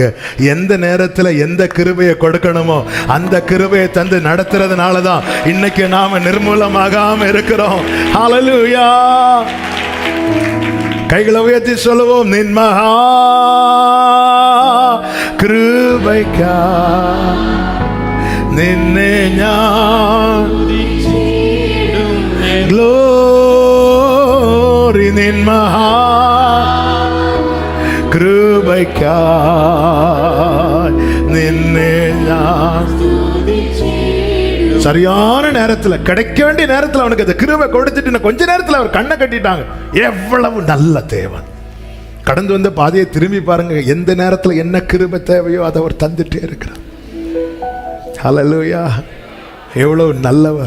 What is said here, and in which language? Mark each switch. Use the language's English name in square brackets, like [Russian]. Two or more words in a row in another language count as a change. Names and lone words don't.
[Tamil] எந்த நேரத்தில் எந்த கிருபையை கொடுக்கணுமோ அந்த கிருபையை தந்து நடத்துறதுனால தான் இன்னைக்கு நாம நிர்மூலமாகாம இருக்கிறோம். ஹல்லேலூயா. கைகளை உயர்த்தி சொல்லுவோம், [Malayalam] നിൻ മഹാ കൃപയ്ക്കാ നിന്നെ ഞാൻ ഗ്ലോറി നിൻ മഹാ കൃപയ്ക്കായി നിന്നെ ഞാൻ. [Tamil] சரியான நேரத்தில், கிடைக்க வேண்டிய நேரத்தில் அவனுக்கு அந்த கிருபை கொடுத்துட்டு கொஞ்ச நேரத்தில் அவர் கண்ணை கட்டிட்டாங்க. எவ்வளவு நல்ல தேவன். கடந்து வந்த பாதையை திரும்பி பாருங்க. எந்த நேரத்தில் என்ன கிருபை தேவையோ அதை அவர் தந்துட்டே இருக்கிறார். ஹல்லேலூயா. எவ்வளவு நல்லவர்.